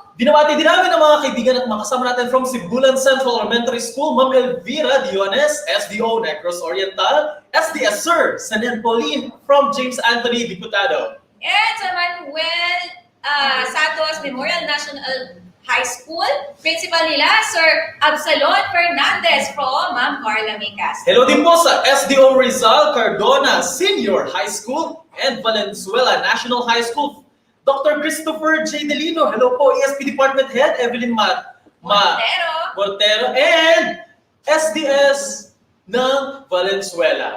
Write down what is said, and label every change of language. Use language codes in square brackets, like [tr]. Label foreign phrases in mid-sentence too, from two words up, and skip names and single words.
[tl] Binabati din namin ang mga kaibigan at mga kasama natin from Sibulan Central Elementary School, Ma'am Elvira Diones, SDO Negros Oriental, SDS Sir Sanen Pauline from James Anthony Diputado. And sa Manuel Santos Memorial National High School, principal nila, Sir Absalon Fernandez from Ma'am Carla Micas. Hello din po sa SDO Rizal Cardona Senior High School and Valenzuela National High School, Dr. Christopher J. Delino. Hello po, ESP Department Head Evelyn Mortero and SDS ng Valenzuela.